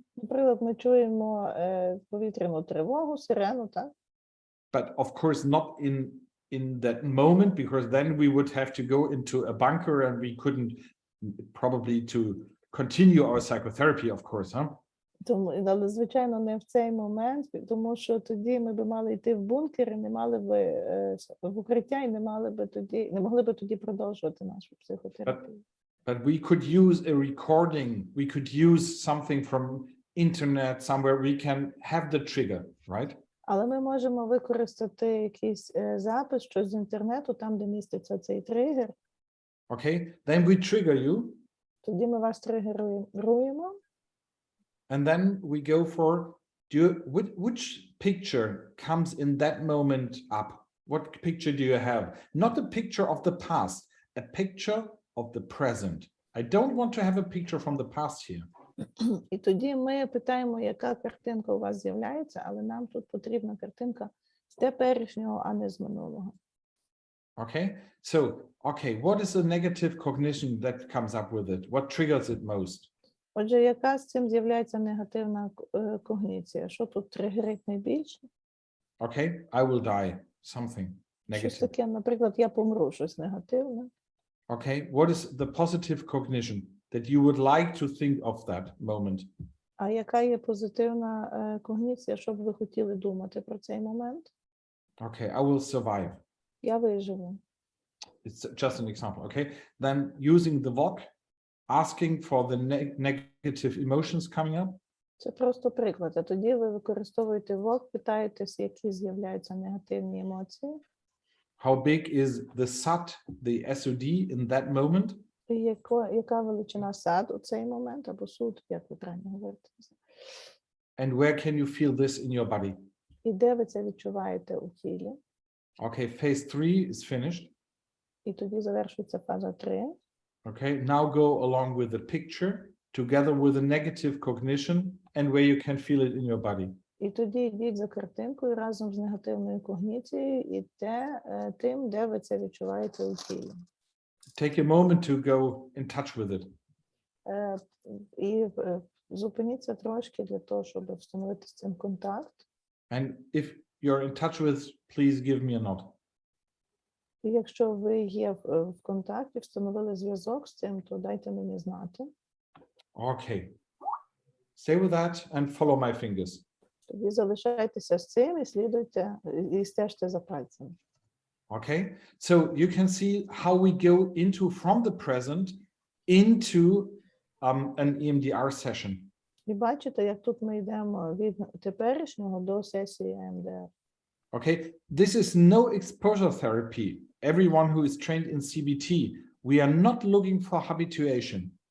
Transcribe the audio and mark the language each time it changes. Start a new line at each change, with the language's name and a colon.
Ukrainian: Наприклад, ми чуємо повітряну тривогу, сирену, так?
English: But of course not in that moment, because then we would have to go into a bunker and we couldn't probably to continue our psychotherapy, of course, huh?
Ukrainian: Тому, але, звичайно, не в цей момент, тому що тоді ми б мали йти в бункер і не мали б в укриття і не могли б тоді продовжувати нашу психотерапію.
English: But we could use a recording, we could use something from internet somewhere, we can have the trigger, right?
Ukrainian: Але ми можемо використати якийсь запис, щось з інтернету, там, де міститься цей тригер.
English: Okay, then we trigger you,
Ukrainian: Тоді ми вас тригеруємо.
English: and then we go for which picture comes in that moment up? What picture do you have? Not a picture of the past, a picture of the present. I don't want to have a picture from the past here.
Ukrainian: І тоді ми питаємо, яка картинка у вас з'являється, але нам тут потрібна картинка з теперішнього, а не з минулого.
English: Okay, so, okay, what is the negative cognition that comes up with it? What triggers it most?
Ukrainian: Отже, яка з цим з'являється негативна когніція? Що тут тригерить найбільше?
English: Okay, I will die, something
Ukrainian: Щось
English: negative.
Ukrainian: таке, наприклад, я помру, щось негативне.
English: Okay, what is the positive cognition that you would like to think of that moment?
Ukrainian: А яка є позитивна когніція, що б ви хотіли думати про цей момент?
English: Okay, I will survive.
Ukrainian: Я виживу.
English: It's just an example, okay? Then using the VOC, asking for the negative emotions coming up.
Ukrainian: Це просто приклад. А тоді ви використовуєте ВОК, питаєтесь, які з'являються негативні емоції.
English: How big is the SAT, the SOD in that moment?
Ukrainian: І яка величина сад у цей момент, або суд, як ви правильно говорите.
English: And where can you feel this in your body?
Ukrainian: І де ви це відчуваєте у тілі.
English: Okay, phase 3 is finished.
Ukrainian: І тоді завершується фаза 3.
English: Okay, now go along with the picture together with a negative cognition and where you can feel it in your body.
Ukrainian: І тоді йдіть за картинкою разом з негативною когніцією і тим, де ви це відчуваєте у тілі.
English: Take a moment to go in touch with it.
Ukrainian: І зупиніться трошки для того, щоб встановити з цим контакт.
English: And if you're in touch with, please give me a nod.
Ukrainian: І якщо ви є в контакті, встановили зв'язок з цим, то дайте мені знати.
English: Okay. Stay with that and follow my fingers.
Ukrainian: Тоді залишайтеся з цим і слідуйте, і стежте за пальцями.
English: Okay, so you can see how we go into from the present into an EMDR session.
Ukrainian: І бачите, як тут ми йдемо від теперішнього до сесії EMDR.
English: Okay, this is no exposure therapy. Everyone who is trained in CBT, we are not looking for habituation.